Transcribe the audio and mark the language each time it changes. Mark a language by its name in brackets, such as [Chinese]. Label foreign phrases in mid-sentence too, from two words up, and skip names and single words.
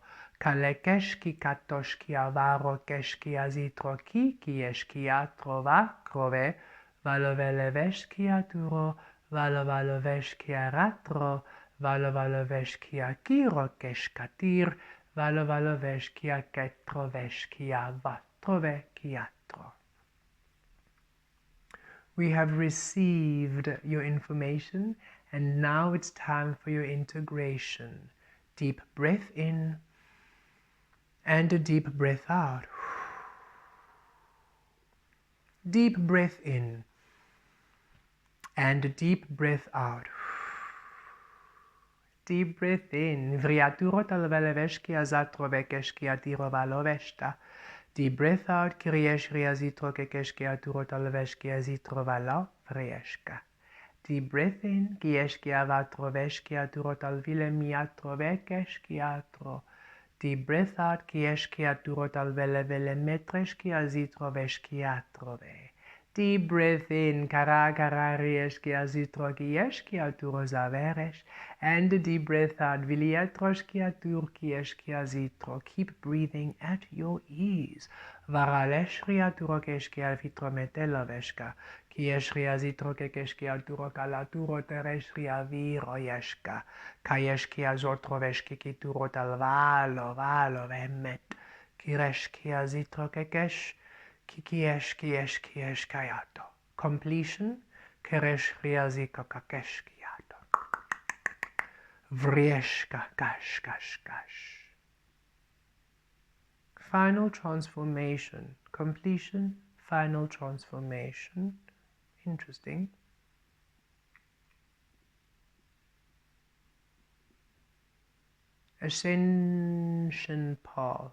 [English] Kalekeshki katoshki avaro keshki azitro ki eshki atro vakrove. Valo vele veshki aturo. Valo veshki aratro. Valo veshkia kiro keshkatir, valo veshkia ketro veshkia vatrove kiatro. We have received your information, and now it's time for your integration. Deep breath in and a deep breath out. Deep breath in and deep breath out. Deep breath in. Vriaturo talveleveshki azatrovekeshki atirovaloveshta. Deep breath out. Kiriesh riazitro kekeshki aturo talveshki azitrovala vrieshka. Deep breath in. Kieshki avatroveshki aturo talvile miatrovekeshki atro. Deep breath out. Kieshki aturo talvelevele metreshki azitroveshki atrove. Deep breath in, kara kara rieshki azitro kieshki aturo zaveresh, and a deep breath out, viliatroshki atur kieshki azitro. Keep breathing at your ease. Varaleshri aturo keshki alvitro meteloveshka, kieshri azitro kekeshki aturo kalaturo tereshri aviro yeshka, kayeshki azotroveshki kituro talvalo valo vemet, kireshki azitro kekesh. Kikiesh kiesh kiesh kayato. Completion. Keresh riazika kakesh kiyato. Vrieshka kash kash kash. Final transformation. Completion. Final transformation. Interesting. Ascension path.